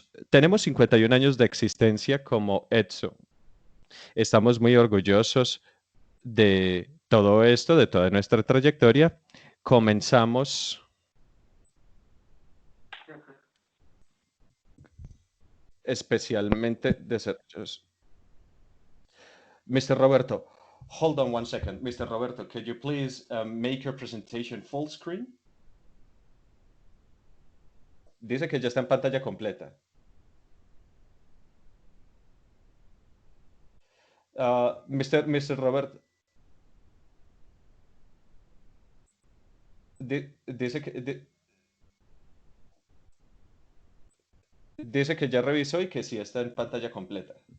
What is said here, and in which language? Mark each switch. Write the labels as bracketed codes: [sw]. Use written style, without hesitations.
[es] Tenemos 51 años de existencia como EDSO. Estamos muy orgullosos de todo esto, de toda nuestra trayectoria. Comenzamos especialmente de servicios. [en] Mr. Roberto, hold on one second. Mr. Roberto, could you please make your presentation full screen? [es] Dice que ya está en pantalla completa. Mr. Robert, dice dice que ya revisó y que sí está en pantalla completa.